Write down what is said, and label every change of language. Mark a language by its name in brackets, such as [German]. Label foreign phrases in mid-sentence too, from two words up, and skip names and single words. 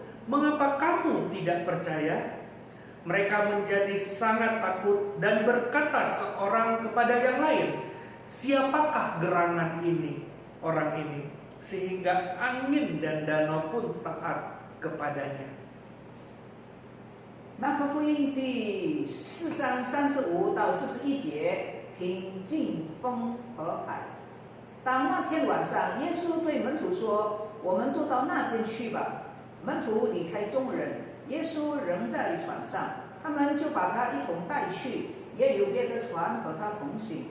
[Indonesian] Mengapa kamu tidak percaya?" Mereka menjadi sangat takut dan berkata seorang kepada yang lain, "Siapakah gerangan ini, orang ini, sehingga angin dan danau pun taat kepadanya?" [Chinese] 马可福音第4章35到41节，平静风和海。当那天晚上，耶稣对门徒说：“我们都到那边去吧。” 门徒离开众人，耶稣仍在船上，他们就把他一同带去，也有别的船和他同行。